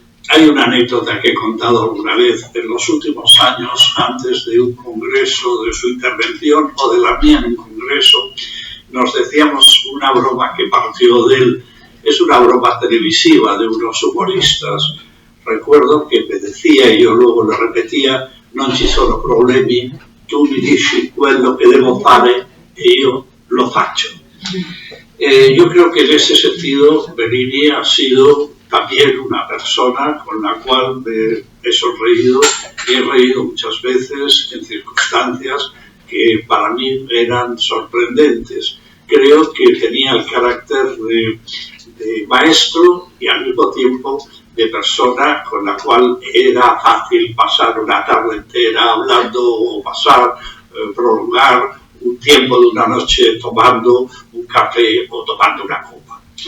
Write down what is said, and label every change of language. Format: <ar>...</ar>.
<es>Hay una anécdota que he contado alguna vez. En los últimos años, antes de un congreso, de su intervención o de la mía en un congreso, nos decíamos una broma que partió de él. Es una broma televisiva de unos humoristas. Recuerdo que me decía, y yo luego le repetía,</es> <it>non ci sono problemi, tu mi dici quello che devo fare e io lo faccio.</it> <es>Yo creo que en ese sentido Bellini ha sido también una persona con la cual he sonreído y he reído muchas veces en circunstancias que para mí eran sorprendentes. Creo que tenía el carácter de maestro y al mismo tiempo de persona con la cual era fácil pasar una tarde entera hablando o prolongar un tiempo de una noche tomando un café o tomando una copa.</es>